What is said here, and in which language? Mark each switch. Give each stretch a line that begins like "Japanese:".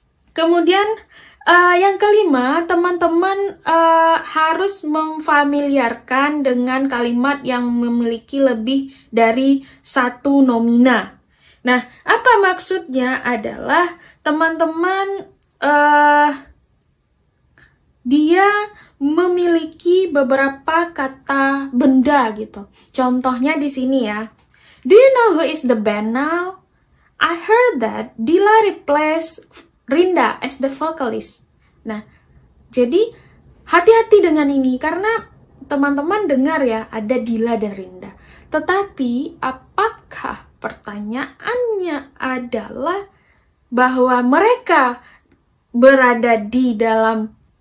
Indonesian: Kemudian, yang kelima, teman-teman harus memfamiliarkan dengan kalimat yang memiliki lebih dari satu nomina. Nah, apa maksudnya adalah teman-teman dia memiliki beberapa kata benda gitu. Contohnya di sini ya.
English: Do you know who is the band now? I heard that Dila replaced Rinda as the vocalist.
Indonesian: Nah, jadi hati-hati dengan ini karena teman-teman dengar ya ada Dila dan Rinda. Tetapi apakah pertanyaannya adalah bahwa mereka berada di dalam